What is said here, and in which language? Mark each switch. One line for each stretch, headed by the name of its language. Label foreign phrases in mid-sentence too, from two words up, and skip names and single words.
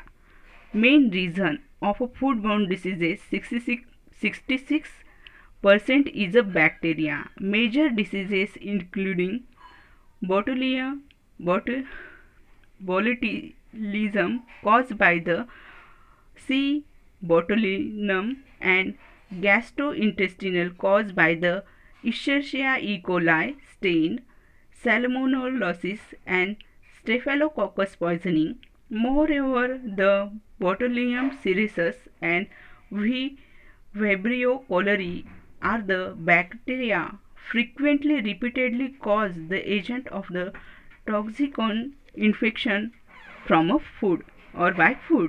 English: Main reason of foodborne diseases 66% is a bacteria. Major diseases including botulism caused by the C. botulinum and gastrointestinal caused by the Escherichia E. coli strain, salmonellosis and staphylococcus poisoning. Moreover, the Botulinum cereus and Vibrio cholerae are the bacteria frequently repeatedly cause the agent of the toxicon infection from a food or by food.